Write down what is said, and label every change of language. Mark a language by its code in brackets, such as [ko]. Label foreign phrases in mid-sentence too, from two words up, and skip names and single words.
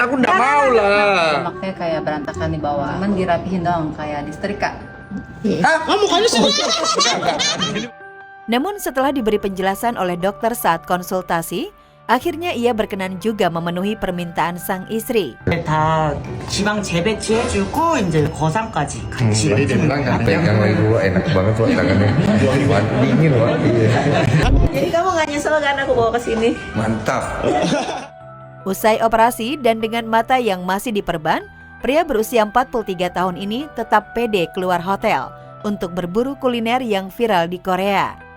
[id] Aku nggak mau lah. Makanya kayak berantakan di bawah, cuman dirapihin dong kayak disetrika. Mukanya sih. Namun setelah diberi penjelasan oleh dokter saat konsultasi, akhirnya ia berkenan juga memenuhi permintaan sang istri. [ko] 다 지방 재배치해주고 이제 거상까지 같이. [id] Pegang lagi gua enak banget loh tangannya. Dingin loh. Jadi kamu nggak nyesel kan aku bawa ke sini? Mantap. Usai operasi dan dengan mata yang masih diperban, pria berusia 43 tahun ini tetap pede keluar hotel untuk berburu kuliner yang viral di Korea.